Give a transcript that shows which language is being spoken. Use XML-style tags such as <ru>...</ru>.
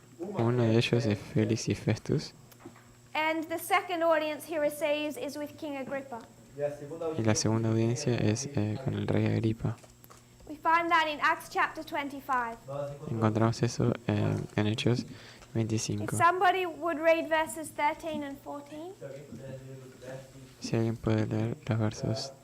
<es>Uno de ellos es Félix y Festus,</es> <en>and the second audience he receives is with King Agrippa.</en> <es>y la segunda audiencia es con el rey Agripa.</es> <en>We find that in Acts chapter 25.</en> <es>Encontramos eso en Hechos</es> <en>If</en> <es>25.</es> <en>somebody would read verses 13 and 14.</en> <es>Si alguien puede leer los versos</es>